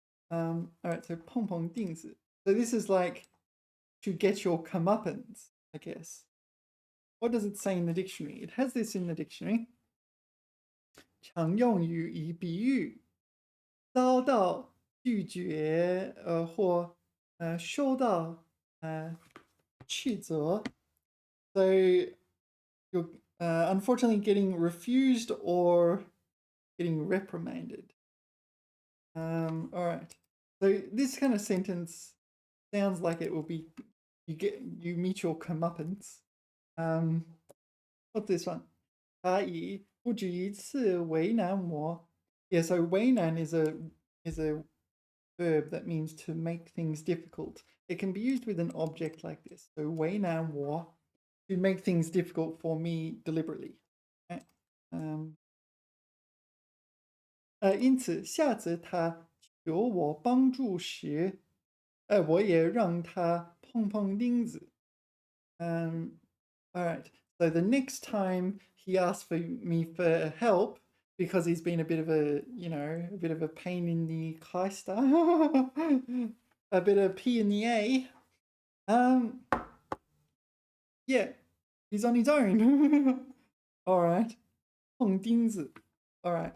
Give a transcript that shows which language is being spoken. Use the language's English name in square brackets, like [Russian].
[English] All right, so 碰碰钉子. So this is like to get your comeuppance, I guess. What does it say in the dictionary? It has this in the dictionary. [Chinese] 常用于以比喻遭到拒绝或受到斥责. [English] So you're unfortunately getting refused or getting reprimanded. All right. So this kind of sentence sounds like it will be you meet your comeuppance. What's this one? [Chinese] 他以不止一次为难我. [English] Yeah, so 为难 is a verb that means to make things difficult. It can be used with an object like this. So 为难我, to make things difficult for me deliberately. Okay? [Chinese] 因此下次他求我帮助时，我也让他碰碰钉子. [English] All right. So the next time he asks me for help, because he's been a bit of a pain in the keister, a bit of P in the A. Yeah, he's on his own. All right. 碰钉子.All right.